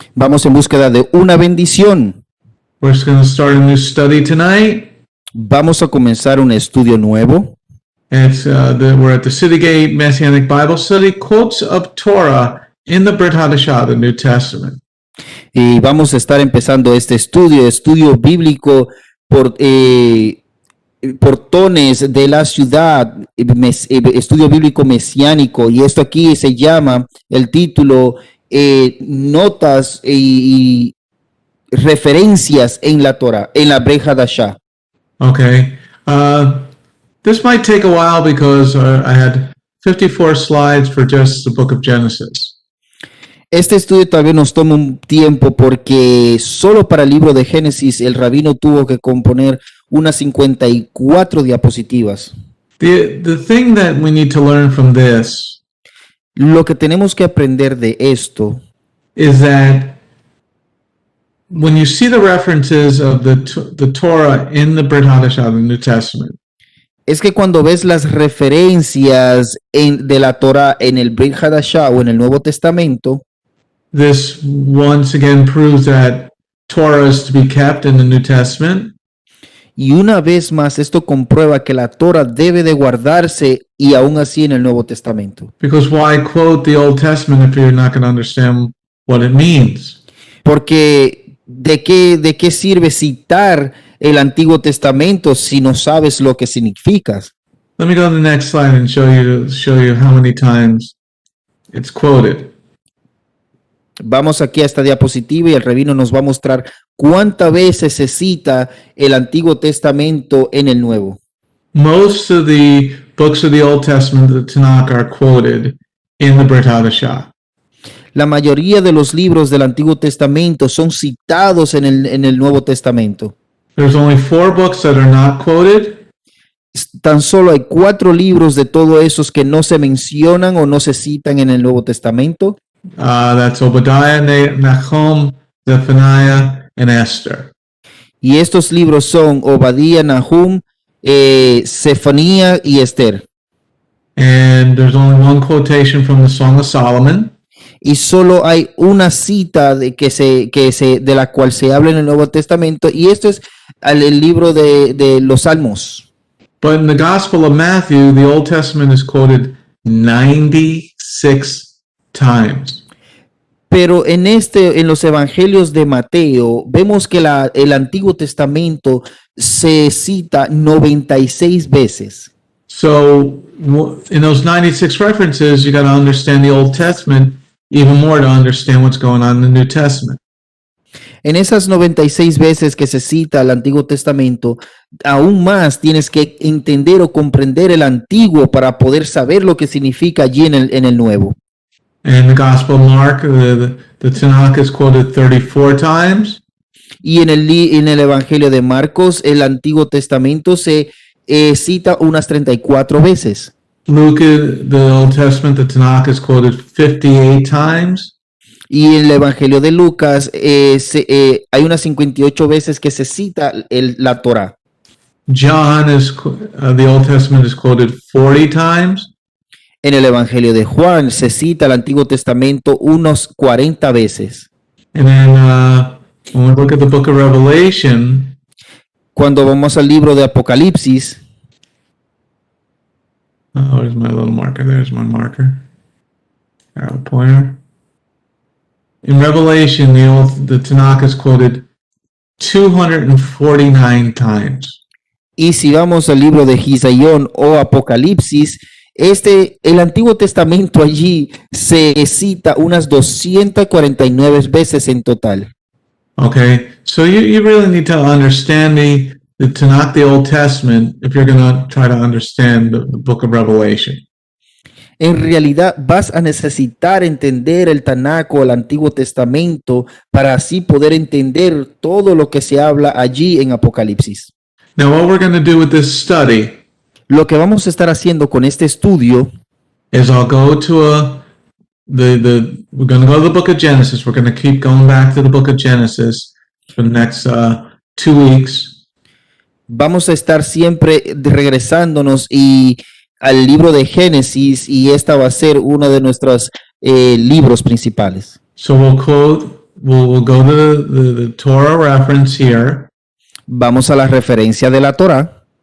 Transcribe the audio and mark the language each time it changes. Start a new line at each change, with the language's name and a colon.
Spanish: Vamos en búsqueda de una bendición.
English: We're just going to start a new study tonight.
Spanish: Vamos a comenzar un estudio nuevo.
English: It's we're at the City Gate Messianic Bible Study, quotes of Torah in the Brit Hadashah, the New Testament.
Spanish: Y vamos a estar empezando este estudio bíblico por portones de la ciudad, estudio bíblico mesiánico, y esto aquí se llama el título notas y referencias en la Torah, en la Brit Hadashah.
English: Okay. This might take a while because I had 54 slides for just the book of Genesis.
Spanish: Este estudio tal vez nos tome un tiempo porque solo para el libro de Génesis el rabino tuvo que componer unas 54 diapositivas.
English: The thing that we need to learn from this
Spanish: Lo que tenemos que aprender de esto
English: is that when you see the references of the Torah in the Brit Hadashah, the New Testament,
Spanish: es que cuando ves las referencias de la Torah en el Brit Hadashah o en el Nuevo Testamento,
English: this once again proves that Torah is to be kept in the New Testament.
Spanish: y una vez más esto comprueba que la Torah debe de guardarse y aún así en el Nuevo Testamento.
English: Because why quote the Old Testament if you're not going to understand what it means?
Spanish: Porque ¿de qué sirve citar el Antiguo Testamento si no sabes lo que significa?
English: Let me go to the next slide and show you how many times it's quoted.
Spanish: Vamos aquí a esta diapositiva y el rabino nos va a mostrar cuántas veces se cita el Antiguo Testamento en el Nuevo.
English: Most of the books of the Old Testament, the Tanakh, are quoted in the Brit Hadashah.
Spanish: La mayoría de los libros del Antiguo Testamento son citados en el Nuevo Testamento.
English: There's only 4 books that are not quoted.
Spanish: Tan solo hay 4 libros de todos esos que no se mencionan o no se citan en el Nuevo Testamento.
English: That's Obadiah, Nahum, Zephaniah, and Esther.
Spanish: Y estos libros son Obadía, Nahum, Zefanía y Esther.
English: And there's only one quotation from the Song of Solomon.
Spanish: Y solo hay una cita de la cual se habla en el Nuevo Testamento, y esto es el libro de los Salmos.
English: But in the Gospel of Matthew, the Old Testament is quoted 96 times.
Spanish: Pero en los evangelios de Mateo vemos que el Antiguo Testamento se cita 96 veces.
English: So in those 96 references, you got to understand the Old Testament even more to understand what's going on in the New Testament.
Spanish: En esas 96 veces que se cita el Antiguo Testamento, aún más tienes que entender o comprender el Antiguo para poder saber lo que significa allí en el Nuevo.
English: In the Gospel of Mark, the Tanakh is quoted 34 times.
Spanish: Y en el Evangelio de Marcos, el Antiguo Testamento se cita unas 34 veces.
English: Luke, the Old Testament, the Tanakh is quoted 58 times.
Spanish: Y en el Evangelio de Lucas hay unas 58 veces que se cita la Torah.
English: John the Old Testament is quoted 40 times.
Spanish: En el Evangelio de Juan se cita el Antiguo Testamento unos 40 veces.
English: And then when we look at the book of Revelation,
Spanish: Cuando vamos al libro de Apocalipsis,
English: where's my little marker? There's my marker. Arrow pointer. In Revelation, the Tanakh is quoted 249 times.
Spanish: y si vamos al libro de Gisaión o Apocalipsis, el Antiguo Testamento allí se cita unas 249 veces en total.
English: Okay, so you really need to understand the Tanakh, the Old Testament, if you're going to try to understand the book of Revelation.
Spanish: En realidad vas a necesitar entender el Tanakh o el Antiguo Testamento para así poder entender todo lo que se habla allí en Apocalipsis.
English: Now, what we're going to do with this study
Spanish: Lo que vamos a estar haciendo con este estudio
English: is I'll go to we're going to go to the book of Genesis. We're going to keep going back to the book of Genesis for the next 2 weeks.
Spanish: vamos a estar siempre regresándonos al libro de Génesis, y esta va a ser uno de nuestros libros principales.
English: So we'll go to the Torah reference here,
Spanish: Vamos a la referencia de la Torah